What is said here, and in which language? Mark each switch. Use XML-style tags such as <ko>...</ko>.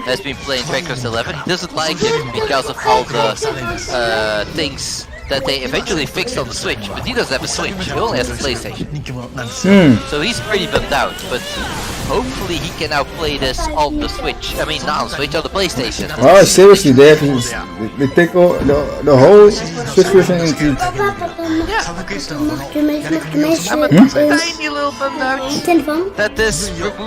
<en>has been playing Dragon Quest 11. He doesn't like it because of all the things that they eventually fixed on the Switch. But he doesn't have a Switch. He only has a PlayStation.</en> <ja>人気者なんですよ</ja> <en>So he's pretty bummed out. But hopefully he can now play this on the Switch. I mean, not on Switch, on the PlayStation. Oh, seriously, they take all, the whole Switch version into...</en> <ja>サブクエストのこのやり込み要素</ja> <en>I'm</en> <ja>も</ja> <en>a tiny little bummed out that this removes</en>